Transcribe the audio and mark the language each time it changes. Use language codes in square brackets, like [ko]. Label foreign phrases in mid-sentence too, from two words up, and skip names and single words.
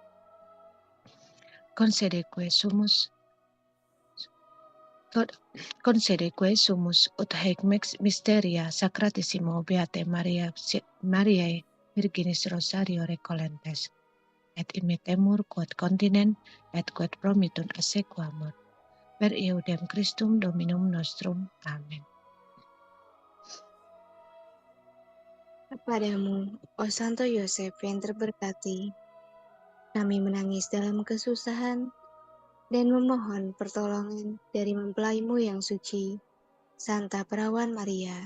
[la] Concede sumus ut haec mysteria sacratissimo beate Mariae Virginis Rosario recolentes, et imitemur quod continent et quod promitun assequamur, per eudem Christum Dominum nostrum. Amen. [id] Kepadamu, oh Santo Yosef yang terberkati, kami menangis dalam kesusahan dan memohon pertolongan dari mempelaimu yang suci, Santa Perawan Maria.